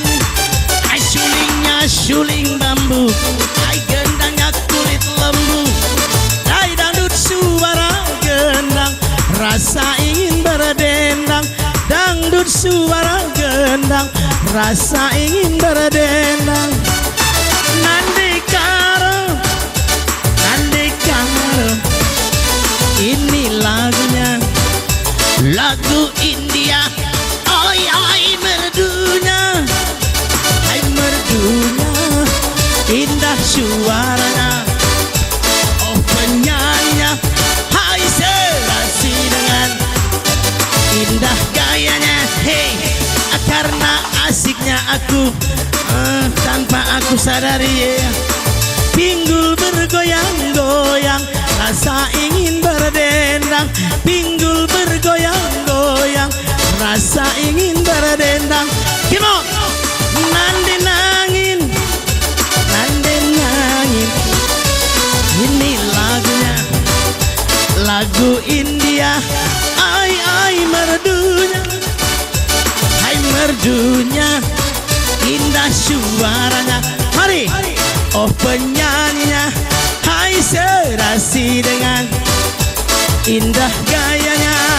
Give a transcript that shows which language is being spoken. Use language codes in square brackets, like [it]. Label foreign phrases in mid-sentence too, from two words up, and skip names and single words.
[id] Ai sulingnya suling bambu, ai gendangnya kulit lembu, ai dangdut suara gendang, rasa ingin berdendang, dangdut suara gendang, rasa ingin berdendang. [btx] Nande karo, [id] ini lagunya, lagu India. Oi oi merdunya, hai merdunya, indah suaranya, oh penyanyinya, hai serasi dengan indah gayanya. Hey, karena asiknya aku, tanpa aku sadari, pinggul bergoyang-goyang, rasa ingin berdendang, pinggul bergoyang-goyang, rasa ingin berdendang. [en] Come on, [btx] nande nangin, [id] ini lagunya, lagu India. Ai ai merdunya, merdunya, indah suaranya. Mari, oh penyanyinya, hai serasi dengan indah gayanya.